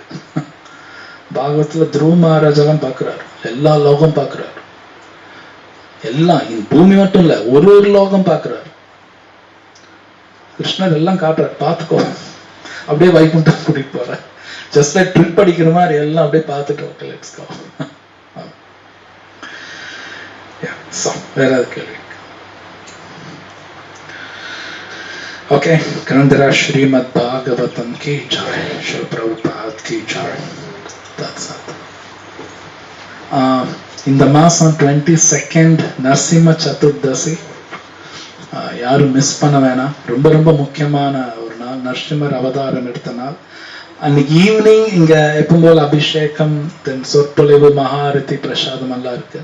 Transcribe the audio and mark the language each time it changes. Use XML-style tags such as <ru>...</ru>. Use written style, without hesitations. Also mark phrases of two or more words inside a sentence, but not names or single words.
<ta>பாகவத்துல துருவ மகாராஜெல்லாம் பார்க்கிறாரு, எல்லா லோகம் பார்க்கிறாரு, எல்லாம் பூமி மட்டும் இல்ல, ஒரு லோகம் பார்க்கிறாரு. கிருஷ்ணர் எல்லாம் காட்டுறாரு, பார்த்துக்கோ. அப்படியே வைகுண்டம் கூட்டிட்டு போற,</ta> <en>just like</en> <ta>ட்ரிப் அடிக்கிற மாதிரி எல்லாம் அப்படியே பார்த்துட்டு</ta> <en>okay let's go.</en> <ta>வேற ஏதாவது கேள்வி?</ta> <hi>ओके, ग्रंथरा श्रीमद् भागवतम की जय, श्री प्रभुपाद की जय.</hi> <en>That's it.</en> <ta>இந்த மாசம் 22nd நரசிம்ம சதுர்தசி, யாரும் மிஸ் பண்ண வேணாம். ரொம்ப ரொம்ப முக்கியமான ஒரு நாள், நரசிம்மர் அவதாரம் எடுத்த நாள். அன்னைக்கு ஈவினிங் இங்க எப்பவும் போல அபிஷேகம், தென் சொற்பொழிவு, மகாரதி, பிரசாதம் எல்லாம் இருக்கு.</ta>